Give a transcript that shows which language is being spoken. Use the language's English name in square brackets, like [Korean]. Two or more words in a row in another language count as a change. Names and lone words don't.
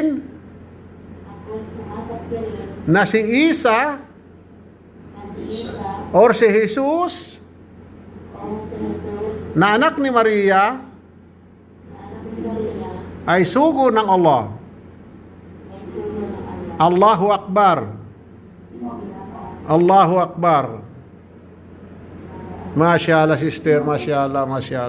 [Filipino] Ako'y sumasaksi rin na si Isa na si Isa or si Jesus o si Jesus na anak ni Maria na anak ni Maria ay sugo ng Allah. ay sugo ng Allah. [Arabic] الله أكبر. الله أكبر. ما شاء الله, sister. ما شاء الله، ما شاء الله.